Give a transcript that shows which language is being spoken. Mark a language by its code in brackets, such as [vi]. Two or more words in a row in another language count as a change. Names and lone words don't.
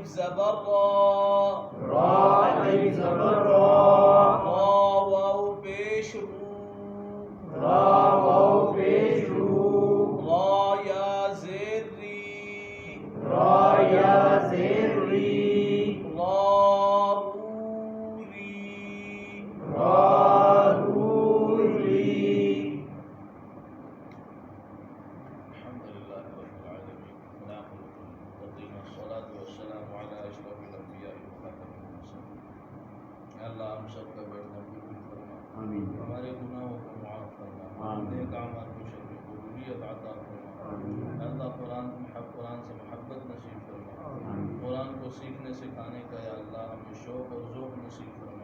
[ur] زبر را را الف زبر را را واو پیش رو را واو پیش رو را یا زیر ری را یا زیر ری را رو ری را رو ری. [ar] الحمد لله رب العالمين والعاقبة للمتقين والصلاة والسلام على أشرف الأنبياء وخاتم المرسلين. [ur] یا اللہ ہم سب کا بیٹھنا قبول فرما، آمین ہمارے گناہوں کو معاف فرما، آمین. نیک اعمال کو شرف قبولیت عطا فرما. آمین. یا اللہ قرآن سے محبت نصیب فرما، آمین. قرآن کو سیکھنے سکھانے کا یا اللہ ہمیں شوق اور ذوق نصیب فرما.